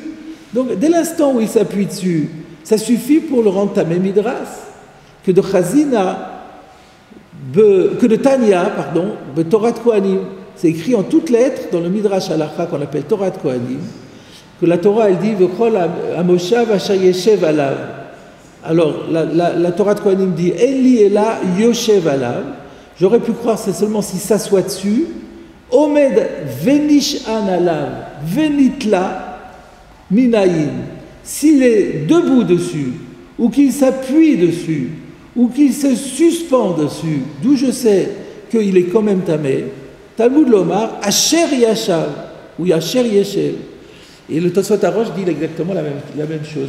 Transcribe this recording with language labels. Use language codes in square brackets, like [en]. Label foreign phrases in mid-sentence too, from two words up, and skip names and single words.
[fr] Donc dès l'instant où il s'appuie dessus, ça suffit pour le rendre [he] טמא מדרס. [fr] Que de Tanya, Torah de Kohanim, c'est écrit en toutes lettres dans le Midrash Halacha qu'on appelle Torah de Kohanim, que la Torah elle dit [he] וכל המושב אשר ישב עליו. [fr] Alors la Torah de Kohanim dit [he] אין לי אלא יושב עליו. [fr] J'aurais pu croire c'est seulement s'il s'assoit dessus. [he] עומד ונשען עליו ונתלה מנין. [fr] S'il est debout dessus, ou qu'il s'appuie dessus, ou qu'il se suspend dessus, d'où je sais qu'il est quand même tamé, [he] תלמוד לומר, אשר ישב, [fr] ou [he] אשר ישב. [fr] Et le Tosfot Arosh dit exactement la même chose.